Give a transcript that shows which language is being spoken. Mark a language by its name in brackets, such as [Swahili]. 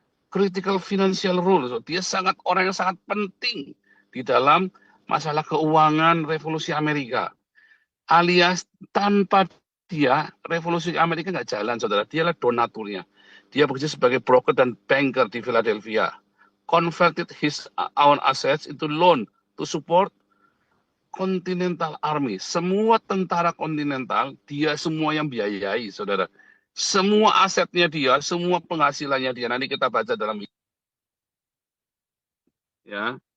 [English] Critical financial role, [Indonesian] dia sangat orang yang sangat penting di dalam masalah keuangan revolusi Amerika. Alias tanpa dia, revolusi Amerika nggak jalan, saudara. Dia adalah donaturnya. Dia bekerja sebagai broker dan banker di Philadelphia. [English] Converted his own assets into loan to support Continental Army. [Indonesian] Semua tentara kontinental, dia semua yang biayai, saudara. Semua asetnya dia, semua penghasilannya dia. Nanti kita baca dalam ya.